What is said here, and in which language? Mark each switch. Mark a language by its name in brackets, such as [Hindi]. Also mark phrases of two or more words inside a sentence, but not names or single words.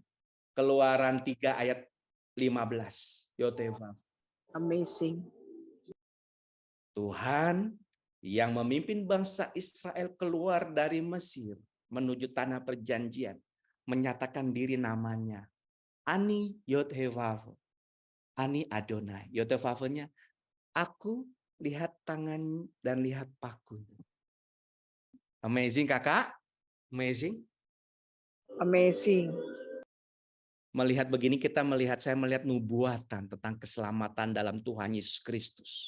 [Indonesian] Keluaran 3 ayat 15, Yod-Heh-Vav. Amazing. Tuhan yang memimpin bangsa Israel keluar dari Mesir menuju tanah perjanjian, menyatakan diri namanya. [Hebrew] אני יוד-הא-וו. אני אדני. [Indonesian] Yod-Heh-Vav-nya, aku lihat tangan dan lihat paku. Amazing kakak? Amazing? Amazing. Melihat begini saya melihat nubuatan tentang keselamatan dalam Tuhan Yesus Kristus.